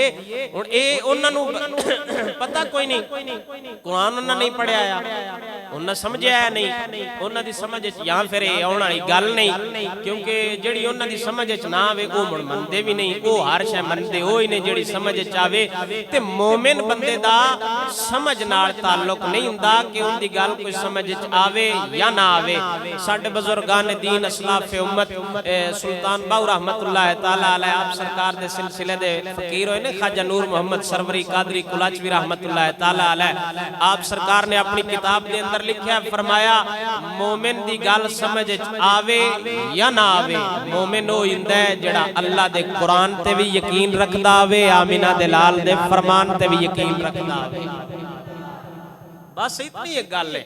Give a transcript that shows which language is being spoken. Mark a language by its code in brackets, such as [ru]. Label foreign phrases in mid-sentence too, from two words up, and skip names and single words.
[pa] ہن اے اوہناں نوں پتہ کوئی نہیں، قرآن اوہناں نہیں پڑھیا آ، اوہناں سمجھیا نہیں، اوہناں دی سمجھ چ یا فیر اے آؤن والی گل نہیں، کیونکہ جہڑی اوہناں دی سمجھ چ نہ آوے او مڑ مندے بھی نہیں. او ہر شے مندے اوہی نے جہڑی سمجھ چ آوے۔ تے مومن بندے دا سمجھ نال تعلق نہیں ہوندا کہ اوہدی گل کوئی سمجھ چ آوے یا نہ آوے. ساڈے بزرگانِ دین اسلافِ امت سلطان باہو رحمۃ اللہ تعالیٰ علیہ آپ سرکار دے سلسلے دے فقیر ہوئے نے خواجہ نور محمد سروری قادری کلاچوی رحمۃ اللہ تعالیٰ علیہ. آپ سرکار نے اپنی کتاب کے اندر لکھا فرمایا مومن دی گل سمجھ چ آوے یا نہ آوے، مومن او ہوندا ہے جہڑا اللہ دے قرآن تے بھی یقین رکھدا آوے، آمنہ دے لال دے فرمان تے بھی یقین رکھدا آوے. بس اتنی ایک گل ہے.